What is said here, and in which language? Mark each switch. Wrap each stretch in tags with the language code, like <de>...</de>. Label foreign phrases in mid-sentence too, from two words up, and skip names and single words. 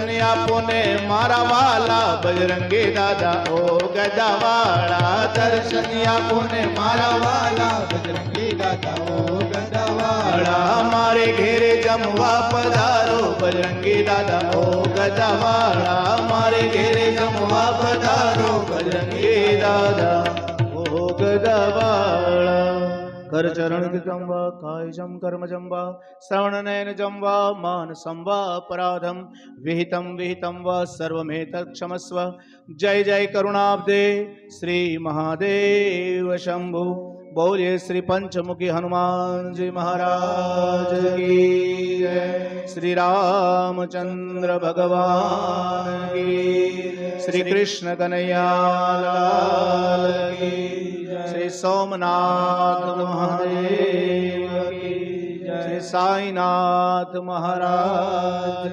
<gu>આપો ને મારા વાલા બજરંગી દાદા ઓ ગદાવાળા દર્શન આપો ને મારા વાલા બજરંગી દાદા ઓ ગદાવાળા મારે ઘેરે જમવા પધારો બજરંગી દાદા ઓ ગદાવાળા મારે ઘેરે જમવા પધારો બજરંગી દાદા ઓ ગદાવાળા</gu> <sa>कर चरण कृतं वा कायजं कर्मजं वा श्रवणनयनजं वा मानसं वा अपराधं विहितं वा सर्वमेतत् क्षमस्व जय जय करुणाब्दे श्री महादेव शंभु</sa> <hi>बोलिए श्री पंचमुखी हनुमान जी महाराज की जय श्री रामचंद्र भगवान की श्री कृष्ण कन्हैया लाल की श्री सोमनाथ महादेव की श्री साईनाथ महाराज</hi>